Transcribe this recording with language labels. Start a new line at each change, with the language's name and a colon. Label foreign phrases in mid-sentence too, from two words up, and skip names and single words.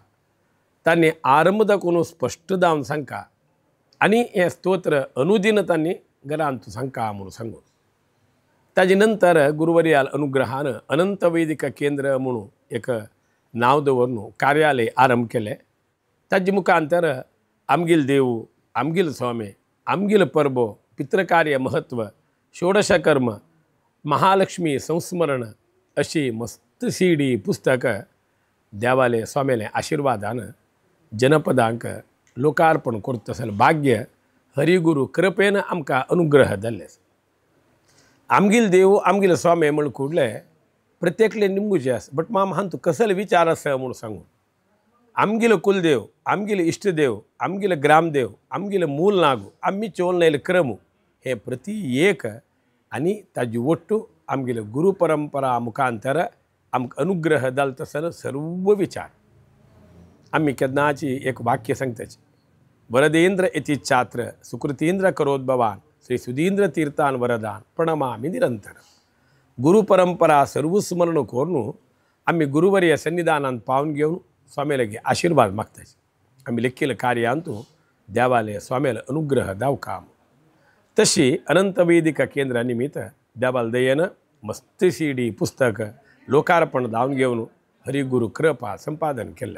Konkani: तांणी आरंभ दाखोवन स्पश्ट जावन सांगका आनी हें स्तोत्र अनुदिन तांणी घरांत सांगका म्हणून सांगून ताजे नंतर गुरुवर्याल अनुग्रहान अनंत वैदिक केंद्र म्हणून एक नांव दवरून कार्यालय आरंभ केलें. ताजे मुखांतर आमगेल देव, आमगेल स्वामी, आमगेल परबो, पितृकार्य महत्व, षोडश कर्म, महालक्ष्मी संस्मरण अशी मस्त सीडी पुस्तक देवाले स्वामीले आशिर्वादान जनपदांक लोकार्पण करता आसलें भाग्य हरिगुरू कृपेन आमकां अनुग्रह जाल्ले. आमगेल देव, आमगेल स्वामी म्हण कुडले प्रत्येकले निमगुचे आसा. बट हांतू कसले विचार आसा म्हूण सांगून आमगेलो कुलदेव, आमगेलो इश्टदेव, आमगेलो ग्रामदेव, आमगेलो मूल नागू, आमी चोवन लायले क्रम हे प्रति एक आनी ताजी वट्टू आमगेलो गुरु परंपरा मुखांतर आमकां अनुग्रह जाल तसलो सर्व विचार. आमी केन्नाची एक वाक्य सांगताची.
Sanskrit: वरदेंद्र इति छात्र सुकृतींद्र करोद्भवान श्री सुधींद्र तीर्थान वरदान प्रणमामि निरंतर.
Konkani: गुरु परंपरा सर्व स्मरण करून आमी गुरुवर्य सन्निधानांत पावन घेवन स्वामी लागी आशिर्वाद मागताचे. आमी लिखिल्ल्या कार्यांतू देवाले स्वामीले अनुग्रह दावका. तशी अनंत वैदिक केंद्रा निमित्त देवाल दयेन मस्त सीडी पुस्तक लोकार्पण जावन घेवन हरिगुरू कृपा संपादन केल्लें.